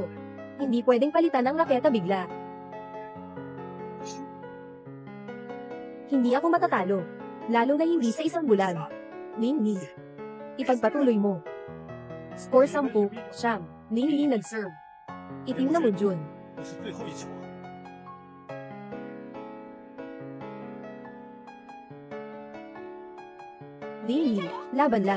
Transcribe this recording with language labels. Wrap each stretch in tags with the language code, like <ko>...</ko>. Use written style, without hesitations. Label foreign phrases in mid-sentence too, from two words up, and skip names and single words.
<tl>Hindi pwedeng palitan ng raketa bigla. Hindi ako matatalo. Lalo na hindi sa isang bulan. Lingli. Ipagpatuloy mo. Score 10, Siyam. Lingli nag-serve. Itim na mo, Jun.</tl> <zh>这是最后一球啊！</zh> <tl>Lingli, laban lang.</tl>